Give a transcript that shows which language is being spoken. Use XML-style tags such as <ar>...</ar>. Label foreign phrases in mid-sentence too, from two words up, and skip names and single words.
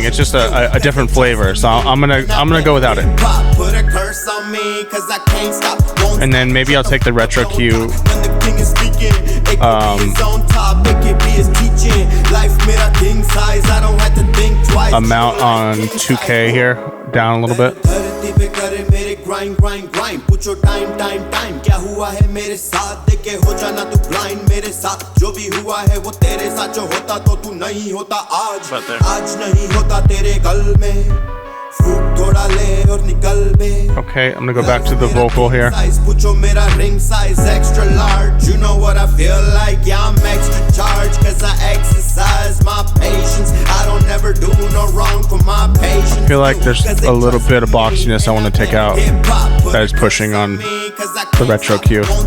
<en>It's just a different flavor, so I'm gonna go without it. And then maybe I'll take the retro Q amount on 2K here down a little bit.</en> <hi>धरती पे करे मेरे</hi> <en>grind grind grind</en> <hi>पूछो</hi> <en>time time time</en> <hi>क्या हुआ है मेरे साथ देखे हो जाना तू blind मेरे साथ जो भी हुआ है वो तेरे साथ जो होता तो तू नहीं होता आज नहीं होता तेरे कल में</hi> <en>Okay, I'm gonna go back to the vocal here.</en> <hi>पूछो मेरा</hi> <en>ring size extra large you know what I feel like yeah I'm extra charged cause I exercise my patience I don't ever do no wrong for my patience I feel like there's a little bit of boxiness I want to take out that is pushing on the retro cue.</en>